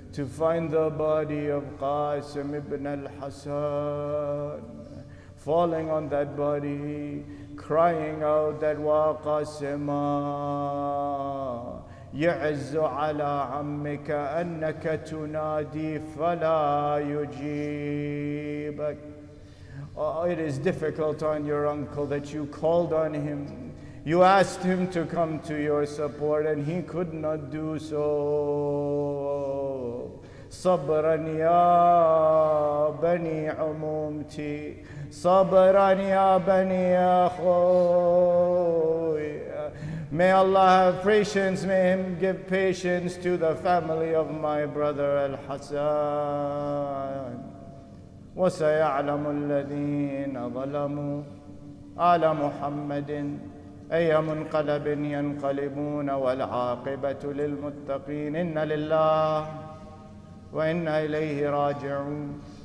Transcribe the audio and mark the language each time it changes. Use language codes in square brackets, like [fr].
[en] To find the body of Qasim ibn al-Hasan, falling on that body, crying out that "Wa Qasima, [ar] يعز على عمك أنك تنادي فلا يجيبك." [en] Oh, it is difficult on your uncle that you called on him. You asked him to come to your support and he could not do so. [ar] صبرا يا بني عمومتي، صبرا يا بني أخوي. [en] May Allah have patience, may Him give patience to the family of my brother Al-Hasan. [ar] وسيعلم الذين ظلموا آل محمد أي منقلب ينقلبون والعاقبة للمتقين. إن لله وإنا إليه راجعون.